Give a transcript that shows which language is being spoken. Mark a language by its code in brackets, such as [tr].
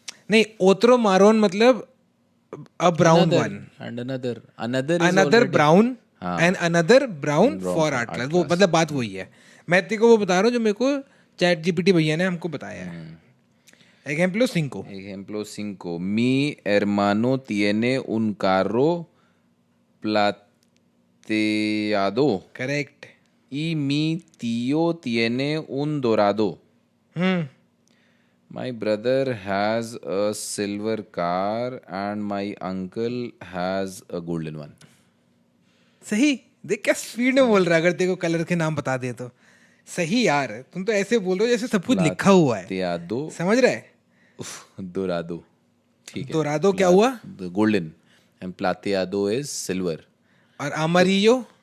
[hi] नहीं, ओत्रो मारोन मतलब [en] A brown one. And another another brown [hi] हाँ. [en] And another brown for art class. [hi] वो मतलब बात वही है. मैं तेरे को वो बता रहा हूँ जो मेरे को चैट जीपीटी भैया ने हमको बताया है. [es] एग्जाम्पलो सिंको. Ejemplo 5. Mi hermano tiene un carro plateado [en] Correct. [es] y mi tío tiene un dorado. [en] My brother has a silver car and my uncle has a golden one. [hi] सही. देख क्या स्पीड में बोल रहा है. अगर तेरे को कलर के नाम बता दे तो सही. यार तुम तो ऐसे बोल रहे हो जैसे सब कुछ लिखा हुआ है. [es] Plateado. [hi] समझ रहे है. [es] Dorado. [hi] ठीक है. दोरादो क्या हुआ. [en] Golden. And plateado is silver. [hi] और अमरियो.